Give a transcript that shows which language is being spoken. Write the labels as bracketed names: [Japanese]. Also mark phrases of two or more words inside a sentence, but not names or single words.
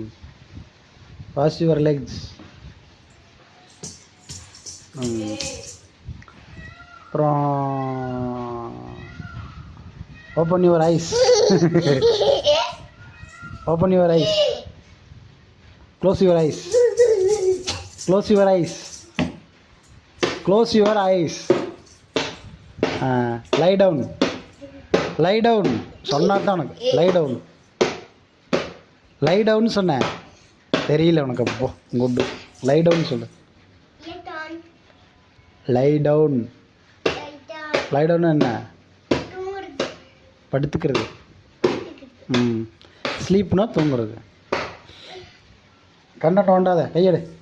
[English] Wash your legs. அப்புறம் open your eyes. Open your eyes. Close your eyes. Close your eyes. Close your eyes. Lie down. Lie down. [Tamil] சொன்னா தான் உனக்கு [English] lie down. Lie down [Tamil] சொன்னேன், தெரியல உனக்கு. அப்போ குட். [English] Lie down சொல்லு. Lie down. Lie down [Tamil] என்ன? படுத்துக்கிறது. ஸ்லீப்னா தூங்குறது. கண்ணை தோண்டாத, கையெடு.